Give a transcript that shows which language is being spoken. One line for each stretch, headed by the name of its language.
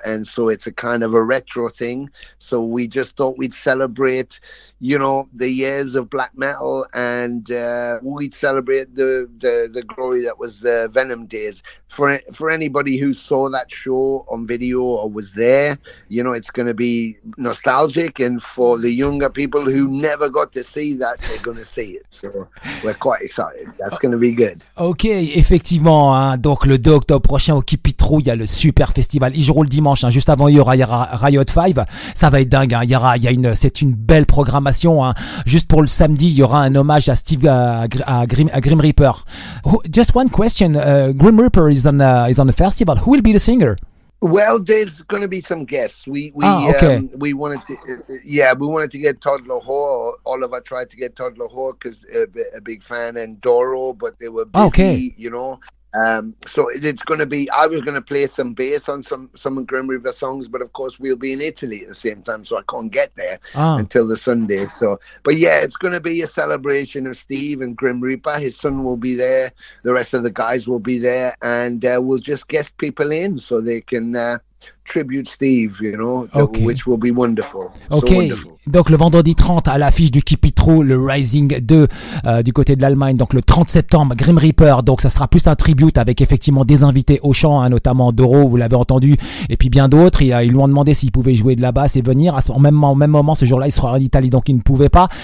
English: And so it's a kind of a retro thing. So we just thought we'd celebrate, you know, the years of black metal, and we'd celebrate the glory that was the Venom days. for anybody who saw that show on video or was there, it's going to be nostalgic, and for the younger people who never got to see that, they're going to see it. So we're quite excited. That's going to be good.
French: Ok, effectivement, hein, donc le 2 octobre prochain au Kipitro, il y a le super festival. Ils joueront le dimanche, hein, juste avant il y aura Riot 5. Ça va être dingue, hein. C'est une belle programmation, hein. Juste pour le samedi, il y aura un hommage à Grim Reaper.
English: Just one question, Grim Reaper is on the festival. Who will be the singer? Well, there's going to be some guests. We okay. We wanted to get Todd Lahore. Oliver tried to get Todd Lahore because a big fan, and Doro, but they were busy, okay. So it's going to be. I was going to play some bass on some of Grim Reaper songs, but of course we'll be in Italy at the same time, so I can't get there until the Sunday. So, but yeah, it's going to be a celebration of Steve and Grim Reaper. His son will be there. The rest of the guys will be there, and we'll just guest people in so they can tribute Steve, okay. which will be wonderful. Ok, so wonderful.
French: Donc le vendredi 30 à l'affiche du Kipitro, le Rising 2 du côté de l'Allemagne. Donc le 30 septembre, Grim Reaper. Donc ça sera plus un tribute avec effectivement des invités au chant, hein, notamment Doro, vous l'avez entendu, et puis bien d'autres. Ils lui ont demandé s'il pouvait jouer de la basse et venir. Au même moment, ce jour-là, il sera en Italie, donc il ne pouvait pas.